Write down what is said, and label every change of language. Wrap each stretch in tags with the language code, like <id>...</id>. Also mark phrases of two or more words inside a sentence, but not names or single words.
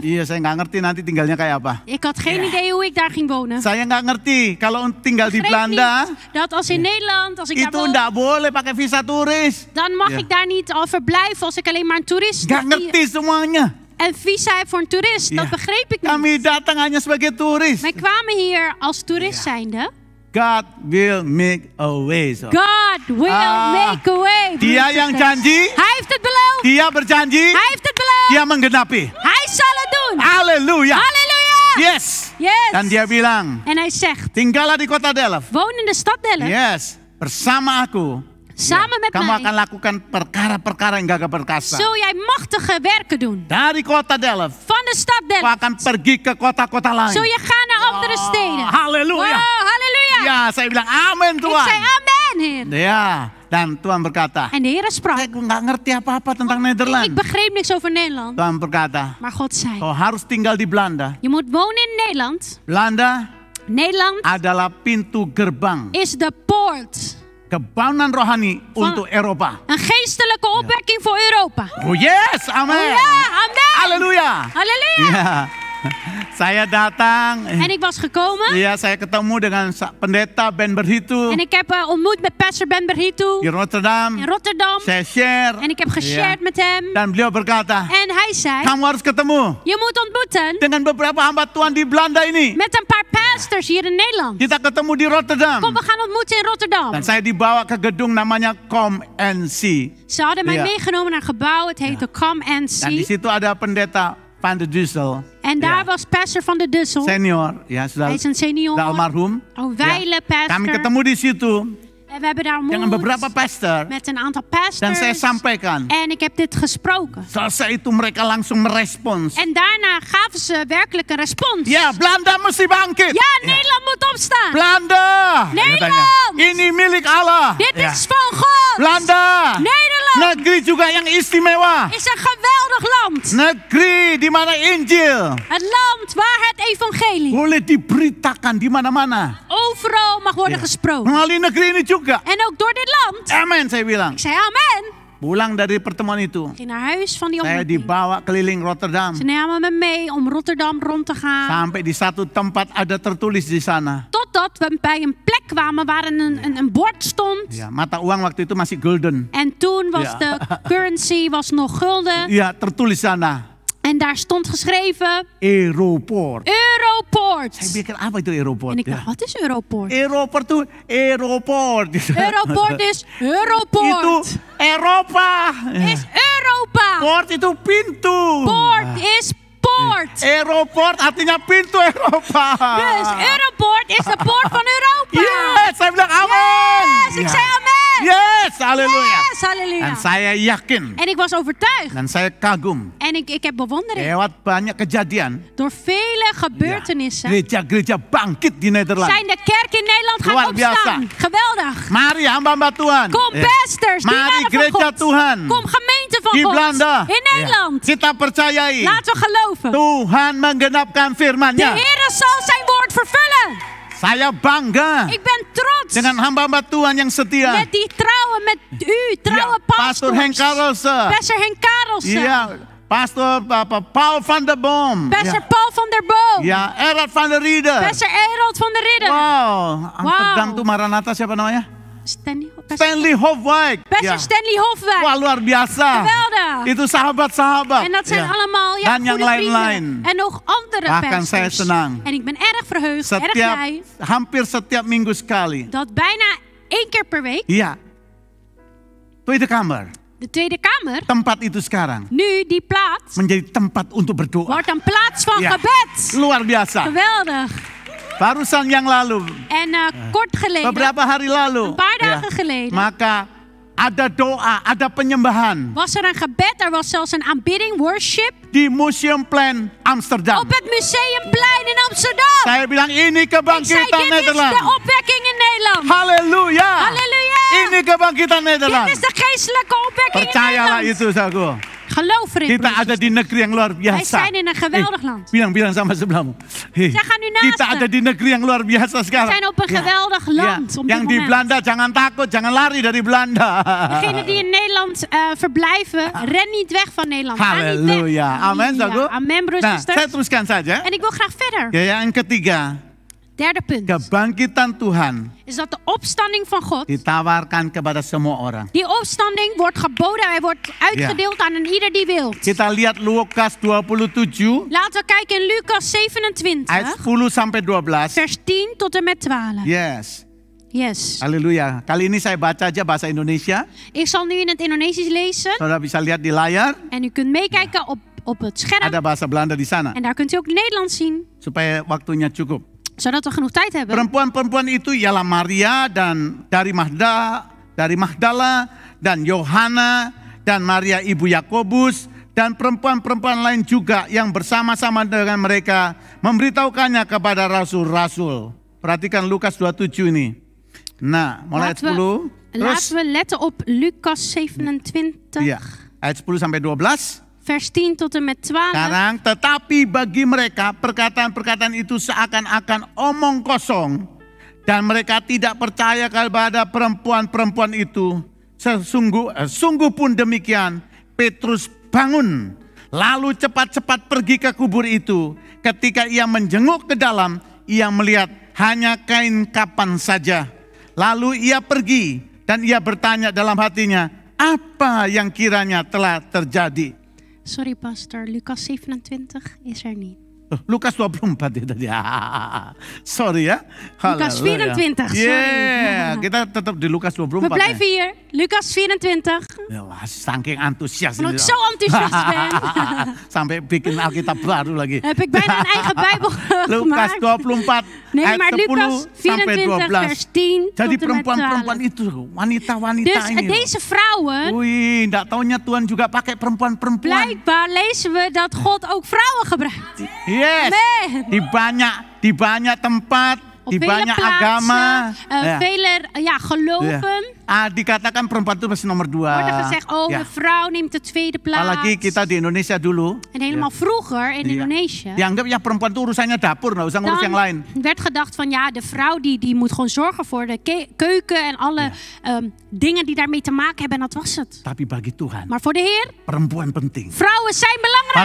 <id>Iya, saya nggak ngerti nanti tinggalnya kayak apa.</id> <nl>Ik had geen idee hoe ik daar ging wonen.</nl> <id>Saya nggak ngerti kalau tinggal di</id> <nl>Begreep</nl> <id>Belanda</id> <nl>niet dat als in Nederland, als ik daar</nl> <id>itu</id> <nl>woon,</nl> <id>nggak boleh pakai visa turis.</id> <nl>dan mag Ja. ik daar niet al verblijven als ik alleen maar een toerist</nl> <id>Nggak ngerti semuanya.</id> <nl>en visa heb voor een toerist. Ja. Dat begreep ik niet.</nl> <id>Kami datang hanya sebagai turis.</id> <nl>Wij kwamen hier als toerist zijnde.</nl> <en>God will make a way. So. God will make a way.</en> <id>Dia</id> <nl>broers en</nl> <id>yang</id> <nl>zusters.</nl> <id>janji,</id> <nl>Hij heeft het beloofd.</nl> <id>dia berjanji,</id> <nl>Hij heeft het beloofd.</nl> <id>dia menggenapi.</id> <nl>Hij zal het doen.</nl> <id>Haleluya.</id> <nl>Halleluja.</nl> <en>Yes. Yes.</en> <id>Dan dia bilang,</id> <nl>En hij zegt,</nl> <id>tinggallah di kota Delft.</id> <nl>woon in de stad Delft.</nl> <id>Yes. Bersama aku.</id> <nl>Samen met</nl> <id>Kamu</id> <nl>mij</nl> <id>akan lakukan perkara-perkara yang gagah perkasa.</id> <nl>zul jij machtige werken doen.</nl> <id>Dari kota Delft,</id> <nl>Van de stad</nl> <id>kau</id> <nl>Delft</nl> <id>akan pergi ke kota-kota lain.</id> <nl>zul je gaan naar andere steden.</nl> <id>Haleluya.</id> <nl>Wow, halleluja.</nl> <id>Ya, saya bilang amin</id> <nl>Ik</nl> <id>Tuhan.</id> <nl>zei amen, Heer.</nl> <id>Ya, dan Tuhan berkata,</id> <nl>En de Heer sprak.</nl> <id>saya nggak ngerti apa-apa tentang</id> <nl>Ik</nl> <id>Nederland.</id> <nl>begreep niks over Nederland.</nl> <id>Tuhan berkata,</id> <nl>Maar God zei,</nl> <id>kau harus tinggal di Belanda.</id> <nl>je moet wonen in Nederland.</nl> <id>Belanda</id> <nl>Nederland</nl> <id>adalah pintu gerbang</id> <nl>is de poort.</nl> <id>kebaunan rohani untuk Eropa.</id> <nl>Een geestelijke opwekking voor Europa.</nl> <en>Oh yes, amin.</en> <nl>Ja, amen.</nl> <id>Haleluya.</id> <nl>Halleluja.</nl> <id>Ya, saya datang.</id> <nl>En ik was gekomen.</nl> <id>Ya, saya ketemu dengan pendeta Ben Berhitu</id> <nl>En ik heb ontmoet met pastor Ben Berhitu</nl> <id>di Rotterdam.</id> <nl>in Rotterdam.</nl> <id>Saya share.</id> <nl>En ik heb geshared met hem.</nl> <id>Dan beliau berkata,</id> <nl>En hij zei,</nl> <id>kamu harus ketemu</id> <nl>je moet ontmoeten</nl> <id>dengan beberapa hamba Tuhan di Belanda ini.</id> <nl>met een paar pastors hier in Nederland.</nl> <id>Kita ketemu di Rotterdam.</id> <nl>Kom, we gaan ontmoeten in Rotterdam.</nl> <id>Dan saya dibawa ke gedung namanya Com and See.</id> <nl>Ze hadden mij Ja. meegenomen naar een gebouw. Het heette Come and</nl> <id>Dan di</id> <nl>See.</nl> <id>situ ada pendeta Van de Dussel.</id> <nl>En daar Ja. was pastor van de Dussel.</nl> <id>Senior, ya sudah,</id> <nl>Hij is een senior.</nl> <id>sudah almarhum.</id> <nl>Oh, wijle pastor.</nl> <id>Kami ketemu di situ</id> <nl>En we hebben daar</nl> <id>dengan beberapa</id> <nl>ontmoet</nl> <id>pastor.</id> <nl>met een aantal</nl> <id>Dan saya</id> <nl>pastors.</nl> <id>sampaikan.</id> <nl>En ik heb dit gesproken.</nl> <id>Selesai itu mereka langsung merespons.</id> <nl>En daarna gaven ze werkelijk een respons.</nl> <id>Ya, Belanda mesti bangkit.</id> <nl>Ja, Nederland moet opstaan.</nl> <id>Belanda.</id> <nl>Nederland.</nl> <id>Katanya, ini milik Allah.</id> <nl>Dit Ya. is van God.</nl> <id>Belanda.</id> <nl>Nederland</nl> <id>Negeri juga yang istimewa.</id> <nl>is een geweldig land.</nl> <id>Negeri di mana Injil</id> <nl>Het land waar het evangelie</nl> <id>boleh diberitakan di mana-mana.</id> <nl>overal mag worden Ja. gesproken.</nl> <id>Melalui negeri ini juga.</id> <nl>En ook door dit land.</nl> <id>Amin, saya bilang.</id> <nl>Ik zei amen.</nl> <id>Pulang dari pertemuan itu,</id> <nl>Ik ging naar huis van die</nl> <id>saya</id> <nl>ontmoeting.</nl> <id>dibawa keliling Rotterdam.</id> <nl>Ze namen me mee om Rotterdam rond te gaan.</nl> <id>Sampai di satu tempat ada tertulis di sana.</id> <nl>Totdat we bij een plek kwamen waar een bord stond.</nl> <id>Ya, mata uang waktu itu masih golden.</id> <nl>En toen was Ja. de currency was nog gulden.</nl> <id>Ya, tertulis sana.</id> <nl>En daar stond geschreven</nl> <id>Aeroport.</id> <nl>Europort.</nl> <id>Saya pikir apa itu aeroport?</id> <nl>En ik Ya. dacht, wat is Europort?</nl> <id>Aeroport tuh aeroport.</id> <nl>Europort is Europort.</nl> <id>Itu Eropa.</id> <nl>Is Europa.</nl> <id>Port itu pintu.</id> <nl>Poort is poort.</nl> <id>Aeroport artinya pintu Eropa.</id> <nl>Dus Europort is de poort van Europa.</nl> <id>Yes, saya bilang amin.</id> <nl>Yes, ik zei amen.</nl> <id>Yes, haleluya.</id> <nl>Yes, halleluja.</nl> <id>Dan saya yakin</id> <nl>En ik was overtuigd.</nl> <id>dan saya kagum</id> <nl>En ik heb bewondering.</nl> <id>lewat banyak kejadian</id> <nl>Door vele gebeurtenissen</nl> <id>gereja-gereja bangkit di Nederland.</id> <nl>zijn de kerk in Nederland gaan</nl> <id>Luar biasa.</id> <nl>opstaan. Geweldig.</nl> <id>Mari hamba-hamba Tuhan.</id> <nl>Kom Ya. pastors,</nl> <id>Mari</id> <nl>dienaren van</nl> <id>gereja</id> <nl>God.</nl> <id>Tuhan.</id> <nl>Kom gemeente van</nl> <id>Di</id> <nl>God.</nl> <id>Belanda.</id> <nl>In Nederland.</nl> <id>Ya. Kita percayai</id> <nl>Laten we geloven.</nl> <id>Tuhan menggenapkan</id> <nl>De</nl> <id>firman-Nya.</id> <nl>Heer zal zijn woord vervullen.</nl> <id>Saya bangga</id> <nl>Ik ben trots</nl> <id>dengan hamba-hamba Tuhan yang setia.</id> <nl>met die trouwe met u, trouwe</nl> <id>Pastor Henk</id> <nl>pastors.</nl> <id>Karelse.</id> <nl>Pastor Henk Karelse. Ja, Pastor Paul van der Boom. Pastor Paul van der Boom.</nl> <id>Ya, Erad van der Rieder.</id> <nl>Pastor Erald van der Ridder.</nl> <id>Wow, Amsterdam tuh Maranatha siapa namanya? Stanley Hofwijk.</id> <nl>Pastor Stanley Hofwijk.</nl> <id>Wah, luar biasa.</id> <nl>Geweldig.</nl> <id>Itu sahabat-sahabat.</id> <nl>En dat zijn allemaal</nl> <id>Dan yang</id> <nl>goede</nl> <id>lain-lain.</id> <nl>vrienden. En nog andere</nl> <id>Bahkan</id> <nl>pastors.</nl> <id>saya senang.</id> <nl>En ik ben erg verheugd, erg blij.</nl> <id>Hampir setiap minggu sekali.</id> <nl>Dat bijna 1 keer per week</nl> <id>Iya. Tweede Kamer.</id> <nl>de Tweede Kamer,</nl> <id>Tempat itu sekarang</id> <nl>nu die plaats,</nl> <id>menjadi tempat untuk berdoa.</id> <nl>wordt een plaats van Ja. gebed.</nl> <id>Luar biasa.</id> <nl>Geweldig.</nl> <id>Barusan yang lalu,</id> <nl>En kort geleden,</nl> <id>beberapa hari lalu,</id> <nl>een paar dagen geleden,</nl> <id>maka ada doa, ada penyembahan</id> <nl>was er een gebed. Er was zelfs een aanbidding, worship,</nl> <id>di Museumplein Amsterdam.</id> <nl>op het Museumplein in Amsterdam.</nl> <id>Saya bilang ini</id> <nl>Ik zei,</nl> <id>kebangkitan</id> <nl>dit is de</nl> <id>Nederland.</id> <nl>opwekking in Nederland.</nl> <id>Halleluja.</id> <nl>Halleluja.</nl> <id>Ini kebangkitan</id> <nl>Dit</nl> <id>Nederland.</id> <nl>is de geestelijke opwekking in</nl> <id>Percayalah</id> <nl>Nederland.</nl> <id>itu, saudaraku.</id> <nl>Geloof erin.</nl> <id>Kita ada di negeri yang luar</id> <nl>Wij</nl> <id>biasa.</id> <nl>zijn in een geweldig land.</nl> <id>Bilang sama sebelahmu. Hei,</id> <nl>Zeg aan u naaste.</nl> <id>kita ada di negeri yang luar biasa</id> <nl>We</nl> <id>sekarang.</id> <nl>zijn op een geweldig land op dit</nl> <id>Yang di</id> <nl>moment.</nl> <id>Belanda jangan takut, jangan lari dari Belanda.</id> <nl>Degenen die in Nederland verblijven, ren niet weg van Nederland. Ga niet weg.</nl> <id>Halleluja. Amen, saudaraku.</id> <nl>Amen, broers</nl> <id>Nah,</id> <nl>en</nl> <id>saya</id> <nl>zusters.</nl> <id>teruskan saja.</id> <nl>En ik wil graag verder.</nl> <id>Ya, yang ketiga,</id> <nl>Derde punt</nl> <id>kebangkitan Tuhan</id> <nl>is dat de opstanding van God,</nl> <id>ditawarkan kepada semua orang.</id> <nl>die opstanding wordt geboden, hij wordt uitgedeeld aan een ieder die wil.</nl> <id>Kita lihat Lukas 27</id> <nl>Laten we kijken in Lucas 27,</nl> <id>ayat 10 sampai 12.</id> <nl>vers 10 tot en met 12.</nl> <en>Yes. Yes.</en> <id>Haleluya. Kali ini saya baca aja bahasa Indonesia.</id> <nl>Ik zal nu in het Indonesisch lezen</nl> <id>Saudara bisa lihat di layar.</id> <nl>en u kunt meekijken op het scherm.</nl> <id>Ada bahasa Belanda di sana.</id> <nl>En daar kunt u ook Nederlands zien,</nl> <id>Supaya waktunya cukup.</id> <nl>zodat we genoeg tijd hebben.</nl> <id>Perempuan-perempuan itu ialah Maria dan dari Magdala dan Yohana dan Maria ibu Yakobus dan perempuan-perempuan lain juga yang bersama-sama dengan mereka memberitahukannya kepada rasul-rasul. Perhatikan Lukas 27 ini. Nah, mulai ayat 10.</id> <nl>Laten we letten op Lucas 27,</nl> <id>Iya, ayat 10 sampai 12.</id> <nl>vers 10 tot en met 12.</nl> <id>Sekarang, tetapi bagi mereka perkataan-perkataan itu seakan-akan omong kosong dan mereka tidak percaya kepada perempuan-perempuan itu. Sungguh pun demikian, Petrus bangun lalu cepat-cepat pergi ke kubur itu. Ketika ia menjenguk ke dalam, ia melihat hanya kain kapan saja. Lalu ia pergi dan ia bertanya dalam hatinya, apa yang kiranya telah terjadi?</id> <en>Sorry pastor,</en> <nl>Lucas 27 is er niet.</nl> <id>Lukas 24 itu tadi. Sorry ya.</id> <nl>Lucas 24, sorry.</nl> <id>Yeah, kita tetap di Lukas 24.</id> <nl>We blijven hier, Lucas 24.</nl> <id>Ya, wah, saking antusias</id> <nl>Omdat</nl> <id>ini.</id> <nl>ik zo enthousiast ben,</nl> <id>Sampai bikin Alkitab baru lagi.</id> <nl>heb ik bijna een eigen Bijbel</nl> <id>Lukas</id> <nl>gemaakt.</nl> <id>24</id> <nl>Nee,</nl> <id>ayat</id> <nl>maar</nl> <id>10</id> <nl>Lucas</nl> <id>sampai</id> <nl>24 vers</nl> <id>12.</id> <nl>10</nl> <id>Jadi</id> <nl>tot en met 12.</nl> <id>perempuan-perempuan itu, wanita-wanita</id> <nl>Dus</nl> <id>ini.</id> <nl>deze vrouwen,</nl> <id>Wih, enggak taunya Tuhan juga pakai perempuan-perempuan.</id> <nl>blijkbaar lezen we dat God ook vrouwen gebruikt.</nl> <en>Yes.</en> <nl>Amen.</nl> <id>Di banyak tempat,</id> <nl>Op</nl> <id>di</id> <nl>vele</nl> <id>banyak</id> <nl>plaatsen,</nl> <id>agama. Ya.</id> <nl>vele geloven.</nl> <id>Dikatakan perempuan itu pasti nomor 2.</id> <nl>Wordt er gezegd, oh, Ya. de vrouw neemt de tweede plaats.</nl> <id>Apalagi kita di Indonesia dulu.</id> <nl>En helemaal vroeger in Indonesië,</nl> <id>Dianggap ya perempuan itu urusannya dapur, nggak usah ngurus yang lain.</id> <nl>dan werd gedacht van ja, de vrouw die moet gewoon zorgen voor de keuken en alle dingen die daarmee te maken hebben. En dat was het.</nl> <id>Tapi bagi Tuhan,</id> <nl>Maar voor de Heer,</nl> <id>perempuan penting.</id> <nl>vrouwen zijn belangrijk.</nl>